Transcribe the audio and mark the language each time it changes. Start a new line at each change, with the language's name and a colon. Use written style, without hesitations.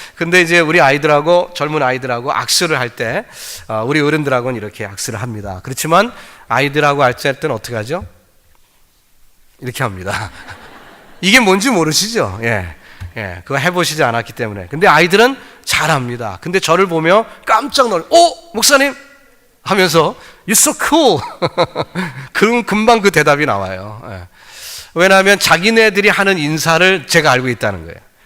Korean: 근데 이제 우리 아이들하고, 젊은 아이들하고 악수를 할 때 우리 어른들하고는 이렇게 악수를 합니다. 그렇지만 아이들하고 악수할 때는 어떻게 하죠? 이렇게 합니다. 이게 뭔지 모르시죠? 예, 그거 해보시지 않았기 때문에. 근데 아이들은 잘합니다. 근데 저를 보며 깜짝 놀라, 목사님! 하면서
English: You're so cool.
Korean: 그럼 금방 그 대답이 나와요. 왜냐하면 자기네들이 하는 인사를 제가 알고 있다는 거예요.